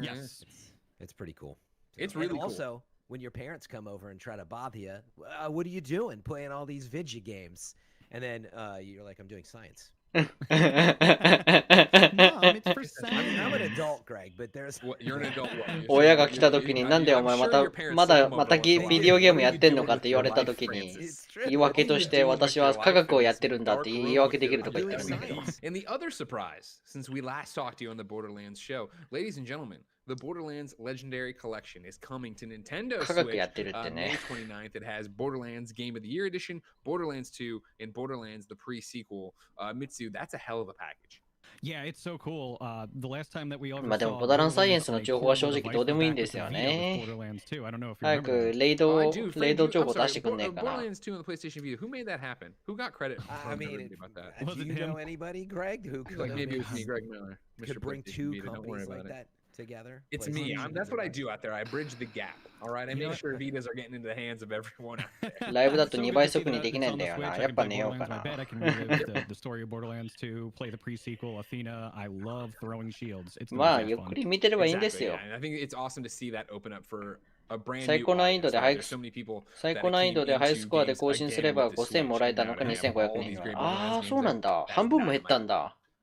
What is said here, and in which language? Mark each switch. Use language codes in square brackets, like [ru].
[en] Yes. It's pretty cool. It's really cool. Also, when your parents come over and try to bother you, what are you doing? Playing all these video games. And then you're like, I'm doing science. Mom, it's for science. I'm an adult, Greg, but there's... You're an adult. [ja] 親が来た時になんでお前またビデオゲームやってんのかって言われた時に言い訳として私は科学をやってるんだって言い訳できるとか言ってるんだけど。 [en] And the other surprise, since we last talked to you on the Borderlands show, ladies and gentlemen, the Borderlands Legendary Collection is coming to Nintendo Switch May 29th. It has Borderlands Game of the Year Edition, Borderlands 2, and Borderlands the pre-sequel. Mitsu, that's a hell of a package. Yeah, it's so cool. The last time that we all [ja] まあでもボーダーランサイエンスの情報は正直どうでもいいんですよね。早くレイド情報出してくんねえかな。 [en] Borderlands 2 on the PlayStation Vita. Who made that happen? Who got credit? I mean, do you know anybody, Greg, who could maybe it was me, Greg Miller. Could bring two companies like that together? It's me. That's what I do out there. I bridge the gap. All right. I make sure Vitas are getting into the hands of everyone out there. [ja] ライブだと2倍速にできないんだよな。やっぱ寝ようかな。 [en] I can relive the story of Borderlands 2, play the pre-sequel, Athena. I love throwing shields. It's [ja] まあゆっくり見てればいいんですよ。 [en] I think it's awesome to see that open up for a brand new [ja] 最高難易度でハイスコアで更新すれば5000もらえたのか2500円。ああ、そうなんだ。半分も減ったんだ。